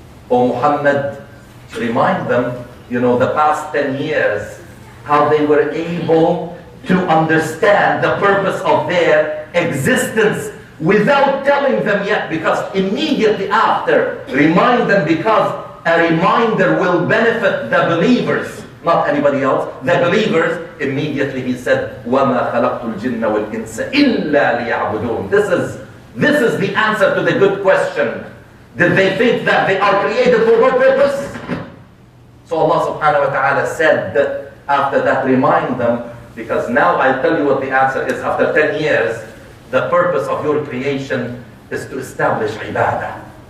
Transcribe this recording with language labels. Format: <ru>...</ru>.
<en>O Muhammad, remind them, the past 10 years, how they were able to understand the purpose of their existence without telling them yet, because immediately after, remind them, because a reminder will benefit the believers, not anybody else. The believers, immediately he said,</en> <ar>وَمَا خَلَقْتُ الْجِنَّ وَالْإِنسَ إِلَّا لِيَعْبُدُونَ.</ar> <en>This is the answer to the good question. Did they think that they are created for what purpose? So Allah subhanahu wa ta'ala said that after that, remind them, because now I'll tell you what the answer is. After 10 years, the purpose of your creation is to establish ibadah.</en>